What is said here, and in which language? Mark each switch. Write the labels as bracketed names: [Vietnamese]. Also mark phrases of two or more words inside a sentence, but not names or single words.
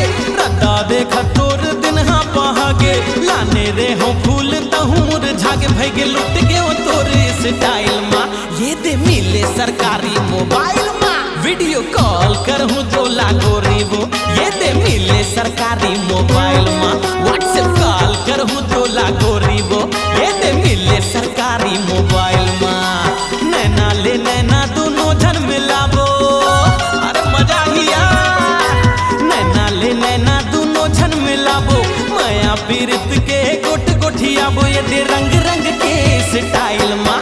[Chhattisgarhi] रद्दा देखा तोरे दिन हाँ बहागे लाने रे हूँ फूल तहूँ मुरझागे। भैगे लुट गए हो तोरे स्टाइल माँ ये दे मिले सरकारी मोबाइल माँ। [English] video call [Chhattisgarhi] करहूँ तो लागो रे वो ये दे मिले सरकारी मोबाइल माँ। व्हाट्सएप कॉल करहूँ तो लागो रे वो ये दे मिले सरकारी मोबाइल माँ। नैना ले नैना दोनों जन मिलाबो अरे मजा ही यार। नैना ले नैना दोनों जन मिलाबो माया पीरित के गोट गोठियाबो ये दे रंग रंग के स्टाइल माँ।